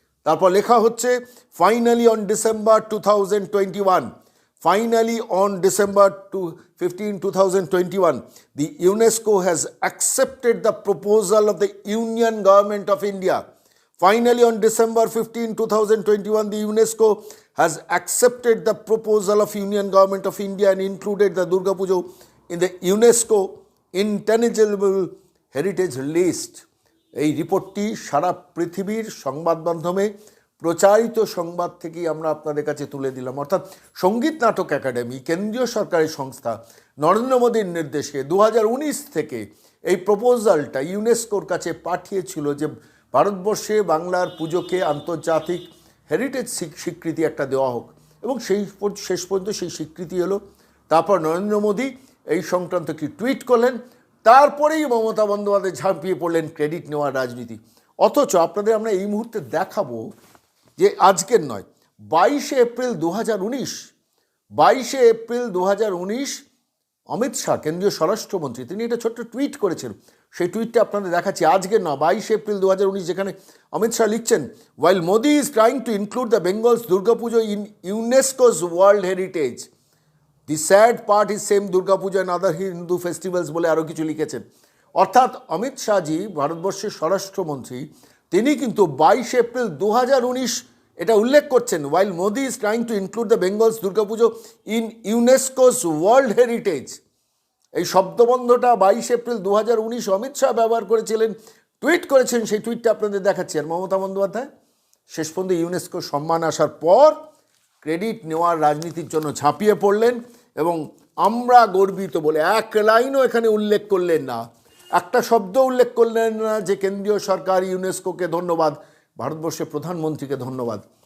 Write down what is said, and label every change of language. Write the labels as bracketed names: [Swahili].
[Bangla] তারপর লেখা হচ্ছে [English] finally on December 2021, finally on December 15, 2021, the UNESCO has accepted the proposal of the Union Government of India. Finally, on December 15, 2021, the UNESCO has accepted the proposal of Union Government of India and included the Durga Puja in the UNESCO Intangible Heritage List. [Bangla] এই রিপোর্টটি সারা পৃথিবীর সংবাদ মাধ্যমে প্রচারিত সংবাদ থেকেই আমরা আপনাদের কাছে তুলে দিলাম। অর্থাৎ সঙ্গীত নাটক একাডেমি কেন্দ্রীয় সরকারি সংস্থা নরেন্দ্র মোদীর নির্দেশে 2019 থেকে এই প্রপোজালটা ইউনেস্কোর কাছে পাঠিয়েছিল যে ভারতবর্ষে বাংলার পুজোকে আন্তর্জাতিক হেরিটেজ স্বীকৃতি একটা দেওয়া হোক, এবং শেষ পর্যন্ত সেই স্বীকৃতি এলো। তারপর নরেন্দ্র মোদী এই সংক্রান্ত একটি টুইট করলেন, তারপরেই মমতা বন্দ্যোপাধ্যায় ঝাঁপিয়ে পড়লেন ক্রেডিট নেওয়ার রাজনীতি। অথচ আপনাদের আমরা এই মুহূর্তে দেখাবো যে আজকের নয়, 22শে এপ্রিল 2019 অমিত শাহ কেন্দ্রীয় স্বরাষ্ট্রমন্ত্রী তিনি একটা ছোট্ট টুইট করেছেন। সেই টুইটটা আপনাদের দেখাচ্ছি। আজকের নয়, 22শে এপ্রিল 2019, যেখানে অমিত শাহ লিখছেন, [English] while Modi is trying to include the Bengal's Durga Puja in UNESCO's World Heritage, the sad part is same Durga Puja and other Hindu festivals [Bangla] বলে আরও কিছু লিখেছেন। অর্থাৎ অমিত শাহজি ভারতবর্ষের স্বরাষ্ট্রমন্ত্রী, তিনি কিন্তু 22শে এপ্রিল 2019 এটা উল্লেখ করছেন, [English] while Modi is trying to include the Bengal's Durga Puja in UNESCO's World Heritage। [Bangla] এই শব্দবন্ধটা 22শে এপ্রিল 2019 অমিত শাহ ব্যবহার করেছিলেন, টুইট করেছেন। সেই টুইটটা আপনাদের দেখাচ্ছি। আর মমতা বন্দ্যোপাধ্যায় শেষ পর্যন্ত ইউনেস্কোর সম্মান আসার পর ক্রেডিট নেওয়ার রাজনীতির জন্য ঝাঁপিয়ে পড়লেন, এবং আমরা গর্বিত বলে এক লাইনও এখানে উল্লেখ করলেন না, একটা শব্দ উল্লেখ করলেন না যে কেন্দ্রীয় সরকার ইউনেস্কোকে ধন্যবাদ, ভারতবর্ষের প্রধানমন্ত্রীকে ধন্যবাদ।